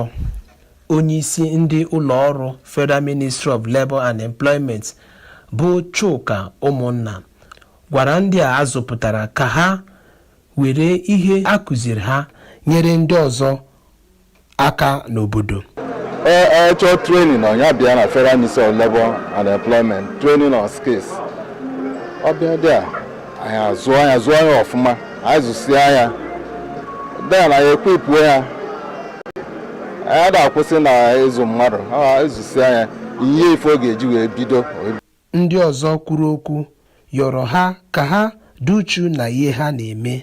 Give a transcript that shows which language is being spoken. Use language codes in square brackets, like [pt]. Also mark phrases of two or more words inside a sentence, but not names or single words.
[ig] Onye isi ndị ụlọ ọrụ Federal Ministry of Labour and Employment bụ Chuka Ụmụnna gwara ndị a azụpụtara ka ha were ihe akụziri ha nyere ndị ọzọ aka n'obodo. Chọọ [en] training on [ig] ya bịa na Federal Ministry of Labour and Employment, [en] training on skills. [ig] Ọ bịa dị a anyị azụọ ya ọfụma, anyị zụsịa ya dee na ya ekwipụo ya. Anyị da-akwụsị na ịzụ mmadụ, ezụsịa ya ihe ife ọ ga-eji wee bido. Ndị ọzọ kwuru okwu yọrọ ha ka ha duchu na ihe ha na-eme.